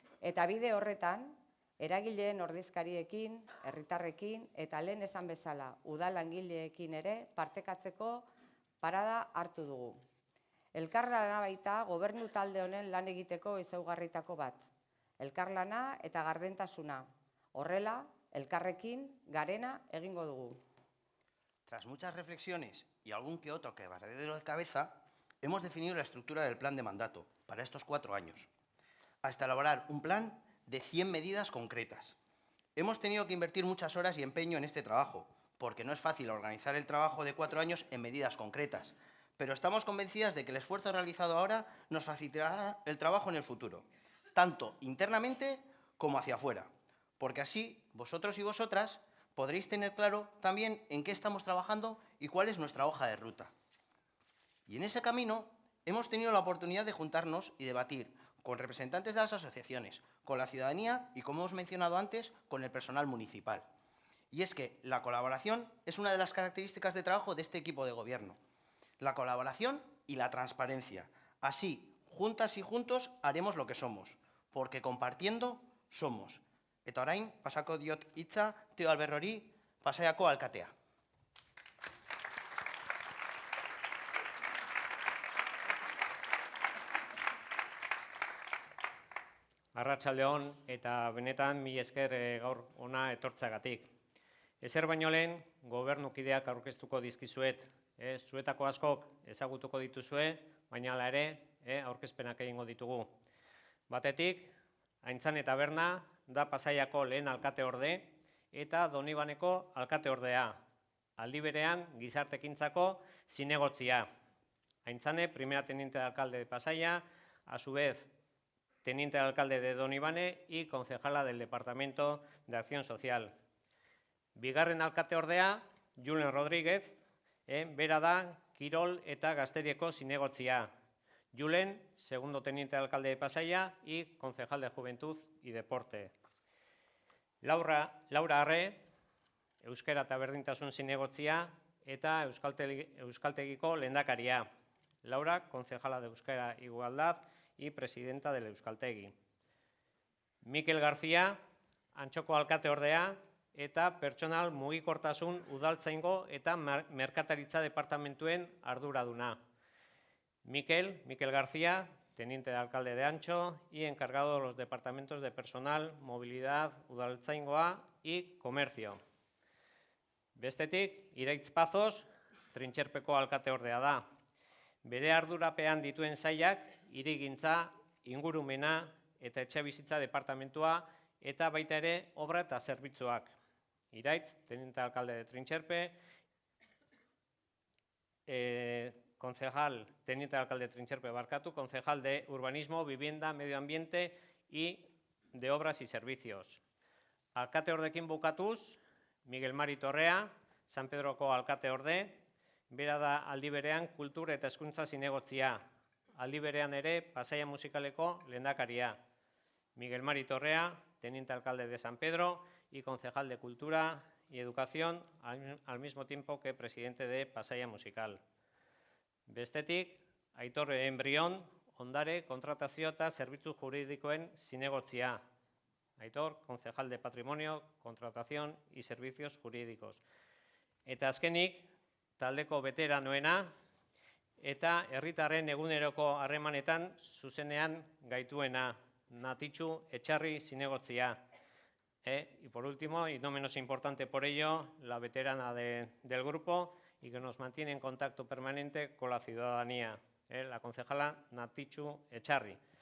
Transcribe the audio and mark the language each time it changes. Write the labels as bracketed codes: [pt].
[eu] Eta bide horretan, eragileen ordezkariekin, herritarrekin eta lehen esan bezala udal langileekin ere partekatzeko parada hartu dugu. Elkarlana baita gobernu talde honen lan egiteko ezaugarritako bat. Elkarlana eta gardentasuna. Horrela, elkarrekin garena egingo dugu. [es] Tras muchas reflexiones y algún que otro quebradero de cabeza, hemos definido la estructura del plan de mandato para estos 4 años, hasta elaborar un plan de 100 medidas concretas. Hemos tenido que invertir muchas horas y empeño en este trabajo, porque no es fácil organizar el trabajo de 4 años en medidas concretas, pero estamos convencidas de que el esfuerzo realizado ahora nos facilitará el trabajo en el futuro, tanto internamente como hacia afuera, porque así vosotros y vosotras podréis tener claro también en qué estamos trabajando y cuál es nuestra hoja de ruta. Y en ese camino hemos tenido la oportunidad de juntarnos y debatir con representantes de las asociaciones, con la ciudadanía y, como hemos mencionado antes, con el personal municipal. Y es que la colaboración es una de las características de trabajo de este equipo de gobierno. La colaboración y la transparencia. Así, Juntas y juntos haremos lo que somos, porque compartiendo somos. [eu] Eta orain, pasako diot hitza Teo Alberrori, Pasaiako alkatea. Arratsaldeon eta benetan mila esker gaur ona etortzeagatik. Ezer baino lehen gobernukideak aurkeztuko dizkizuet. Zuetako askok ezagutuko dituzue, baina hala ere aurkezpenak egingo ditugu. Batetik, Aintzane Taberna da Pasaiako lehen alkateorde eta Donibaneko alkateordea. Aldi berean gizartekintzako zinegotzia. [es] Aintzane, primera teniente de alcalde de Pasaia, a su vez teniente de alcalde de Donibane y concejala del Departamento de Acción Social. [eu] Bigarren alkateordea, Julen Rodríguez, bera da Kirol eta Gazterieko zinegotzia. [es] Julen, segundo teniente de alcalde de Pasaia y concejal de Juventud y Deporte. [eu] Laura Arre, Euskera eta Berdintasun zinegotzia eta Euskaltegiko lehendakaria. [es] Laura, concejala de Euskera Igualdad y presidenta del Euskaltegi. [eu] Mikel García, Antxoko alkateordea eta pertsonal mugikortasun udaltzaingo eta merkataritza departamentuen arduraduna. [es] Mikel García, teniente de alcalde de Antxo y encargado de los departamentos de personal, movilidad, udaltzaingoa y comercio. [eu] Bestetik, Iraitz Pazos, Trintxerpeko alkateordea da. Bere ardurapean dituen sailak, hirigintza, ingurumena eta etxebizitza departamentua eta baita ere obra eta zerbitzuak. [es] Iraitz, teniente alcalde de Trintxerpe, teniente alcalde de Trintxerpe, concejal de Urbanismo, Vivienda, Medio Ambiente y de Obras y Servicios. [eu] Alkateordekin bukatuz, Miguel Mari Torrea, San Pedroko alkateorde, bera da aldi berean kultur eta hezkuntza zinegotzia. Aldi berean ere Pasaia musikaleko lehendakaria. [es] Miguel Mari Torrea, teniente alcalde de San Pedro y concejal de Cultura y Educación, al mismo tiempo que presidente de Pasaia Musical. [eu] Bestetik, Aitor Embrión, ondare, kontratazio eta zerbitzu juridikoen zinegotzia. [es] Aitor, concejal de Patrimonio, Contratación y Servicios Jurídicos. [eu] Eta azkenik, taldeko veteranoena eta herritarren eguneroko harremanetan zuzenean gaituena, Natitxu Etxarri zinegotzia. [es] Y por último, y no menos importante por ello, la veterana del grupo y que nos mantiene en contacto permanente con la ciudadanía, la concejala Natitxu Etxarri.